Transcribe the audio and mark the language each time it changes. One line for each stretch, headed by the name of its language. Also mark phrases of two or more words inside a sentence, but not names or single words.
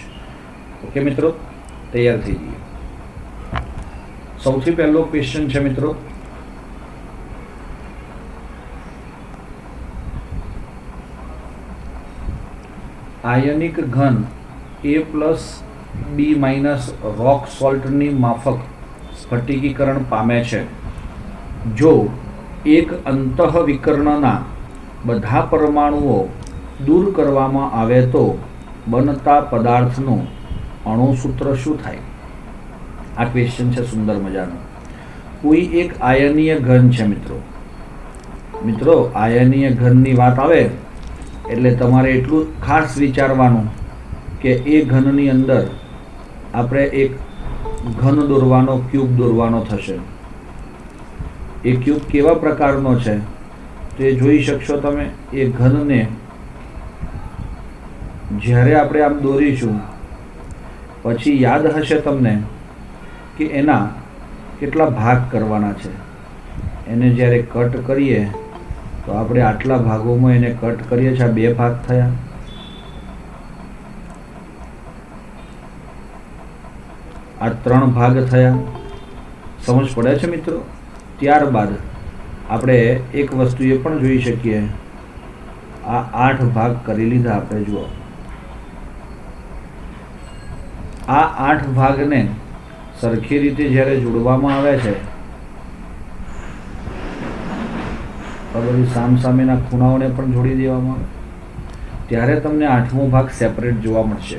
Gujarati: ઓકે મિત્રો, તૈયાર થઈ જઈએ। સૌથી પહેલો ક્વેશ્ચન છે મિત્રો, આયનિક ઘન A+B--
English: rock saltની
Gujarati: માફક સ્ફટિકીકરણ પામે છે જો એક અંતઃવિકરણના બધા પરમાણુઓ દૂર કરવામાં આવે તો બનતા પદાર્થનું અણુસૂત્ર શું થાય? આ ક્વેશ્ચન છે સુંદર મજાનો। કોઈ એક આયનીય ઘન છે મિત્રો આયનીય ઘનની વાત આવે એટલે તમારે એટલું ખાસ વિચારવાનું કે એ ઘનની અંદર આપણે એક ઘન દોરવાનો ક્યૂબ દોરવાનો થશે। એ ક્યૂબ કેવા પ્રકારનો છે તો એ જોઈ શકશો તમે। એ ઘનને જ્યારે આપણે આમ દોરીશું પછી યાદ હશે તમને કિ એના કેટલા ભાગ કરવાના છે। એને જ્યારે કટ કરીએ તો આપણે આટલા ભાગોમાં એને કટ કરીએ છે। આ બે ભાગ થયા। આ 3 ભાગ થયા। आ 3 भाग थया। સમજ પડે છે મિત્રો? ત્યારબાદ આપણે એક વસ્તુ એ પણ જોઈ શકીએ, આ 8 ભાગ કરી લીધા આપણે। જુઓ, આ 8 ભાગને સરખી રીતે જ્યારે જોડવામાં આવે છે તો બધી સામસામેના ખૂણાઓને પણ જોડી દેવામાં આવે ત્યારે તમને 8મો ભાગ સેપરેટ જોવા મળશે।